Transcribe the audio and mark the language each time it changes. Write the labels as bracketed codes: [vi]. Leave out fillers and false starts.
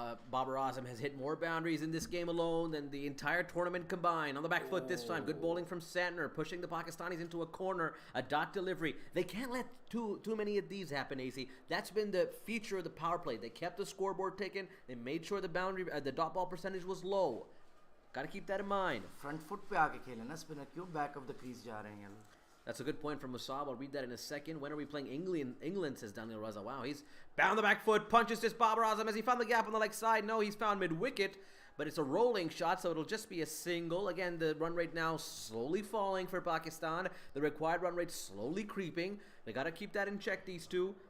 [en] Babar Azam has hit more boundaries in this game alone than the entire tournament combined. On the back foot this time. Good bowling from Santner, pushing the Pakistanis into a corner. A dot delivery. They can't let too many of these happen, AC. That's been the feature of the power play. They kept the scoreboard ticking. They made sure the boundary, the dot ball percentage was low. Got to keep that in mind. [hi] Front foot पे आके खेले ना spinner क्यों back of the crease जा रहे हैं ये लोग? [en] That's a good point from Musab. I'll read that in a second. When are we playing England, says Daniel Raza. Wow, he's bound the back foot, punches this Babar Azam as he found the gap on the leg side. No, he's found mid-wicket, but it's a rolling shot, so it'll just be a single. Again, the run rate now slowly falling for Pakistan. The required run rate slowly creeping. They got to keep that in check, these two.